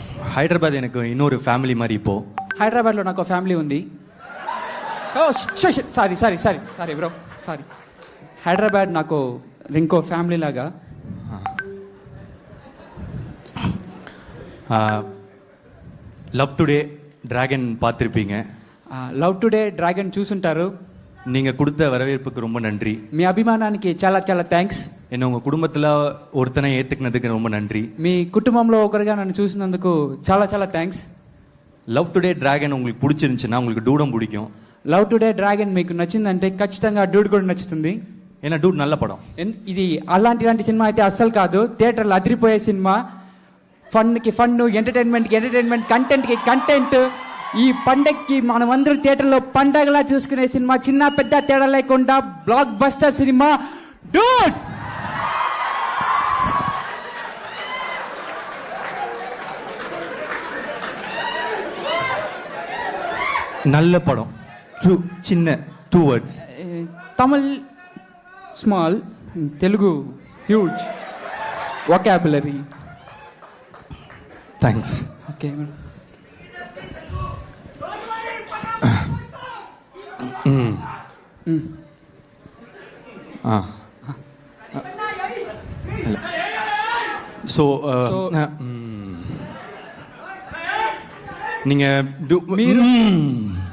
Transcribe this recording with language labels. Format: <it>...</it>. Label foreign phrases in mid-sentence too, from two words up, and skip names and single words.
<te>హైదరాబాద్ నాకు இன்னொரு ఫ్యామిలీ మరి இப்போ హైదరాబాద్లో నాకు ఫ్యామిలీ ఉంది. ఓ</te> <en>sorry sorry sorry sorry bro sorry.</en> <te>హైదరాబాద్ నాకు ఇంకో ఫ్యామిలీ లాగా.</te> <ta>லவ் டுடே டிராகன் பார்த்துருப்பீங்க.</ta> <te>లవ్ టుడే డ్రాగన్ చూసుంటారు.</te> <ta>நீங்க கொடுத்த வரவேற்புக்கு ரொம்ப நன்றி.</ta> <te>మీ అభిమానానికి చాలా చాలా థ్యాంక్స్.</te> <ta>என்ன உங்க குடும்பத்துல ஒருத்தனை ஏத்துக்கினதுக்கு ரொம்ப நன்றி.</ta> <te>మీ కుటుంబంలో ఒకరిగా నన్ను చూసినందుకు చాలా చాలా థ్యాంక్స్.</te> <ta>లవ్ టుడే డ్రాగన్ உங்களுக்கு பிடிச்சிருந்துச்சுன்னா உங்களுக்கு டூடம் பிடிக்கும்.</ta> <te>లవ్ టుడే డ్రాగన్ మీకు నచ్చిందంటే ఖచ్చితంగా డూడ్ కూడా నచ్చుతుంది.</te> <ta>ஏன்னா டூட் நல்ல படம்.</ta> <te>ఇది అలాంటి సినిమా అయితే అస్సలు కాదు. థియేటర్లో అదిరిపోయే సినిమా. ఫన్కి ఫన్, ఎంటర్టైన్మెంట్కి ఎంటర్టైన్మెంట్, కంటెంట్కి కంటెంట్. ఈ పండగకి మనమందరూ థియేటర్లో పండగలా చూసుకునే సినిమా. చిన్న పెద్ద తేడా లేకుండా బ్లాక్ బస్టర్ సినిమా డూడ్.</te> <ta>நல்ல படம். சின்ன 2 words.</ta> <en>Tamil small, Telugu huge vocabulary.</en> <te>థ్యాంక్స్. ఓకే.</te> <ta>ஸோ நீங்க</ta> <te>మీరు</te>